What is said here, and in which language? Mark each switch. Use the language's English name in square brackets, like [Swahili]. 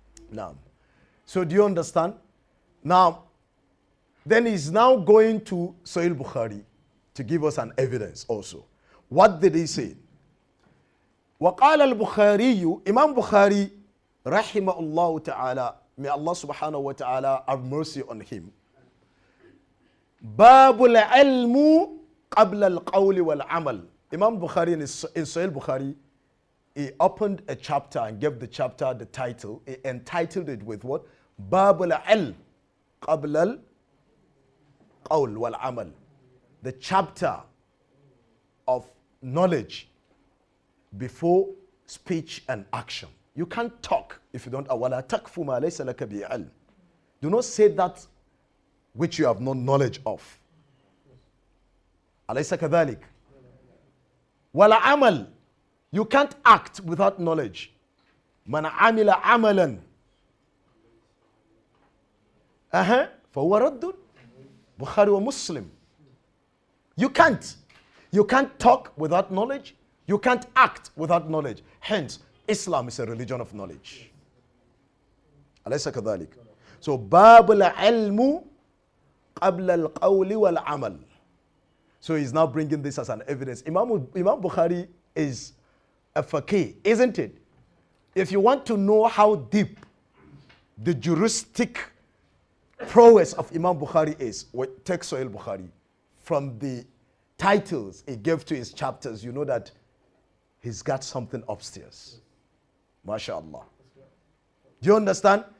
[English] Now, so do you understand? Now, then he's now going to Sahih Bukhari to give us an evidence also. What did he say? [Arabic] وقال البخاري [English] Imam Bukhari [Arabic] رحمه الله تعالى, [English] may Allah subhanahu wa ta'ala have mercy on him. [Arabic] باب العلم قبل القول والعمل. [English] Imam Bukhari in Sahih Bukhari, he opened a chapter and gave the chapter the title. He entitled it with what? [Arabic] باب العلم قبل القول والعمل. [English] The chapter of knowledge before speech and action. You can't talk if you don't. [Arabic] وَلَا تَكْفُ مَا لَيْسَ لَكَ بِعِلْمٍ. [English] Do not say that which you have no knowledge of. [Arabic] أَلَيْسَ كَذَلِكَ. وَلَا عَمَلٍ. [English] You can't act without knowledge. [Arabic] مَنْ عَمِلَ عَمَلًا فَهُوَ رَدٌّ. [English] Bukhari or Muslim. You can't. You can't talk without knowledge. You can't act without knowledge. Hence, Islam is a religion of knowledge. [Arabic] أليس كذلك? [English] So, [Arabic] باب العلم قبل القول والعمل. [English] So he's now bringing this as an evidence. Imam Bukhari is a faqih, isn't it? If you want to know how deep the juristic prowess of Imam Bukhari is, take Sahih Bukhari. From the titles he gave to his chapters, you know that he's got something upstairs. MashaAllah. Do you understand?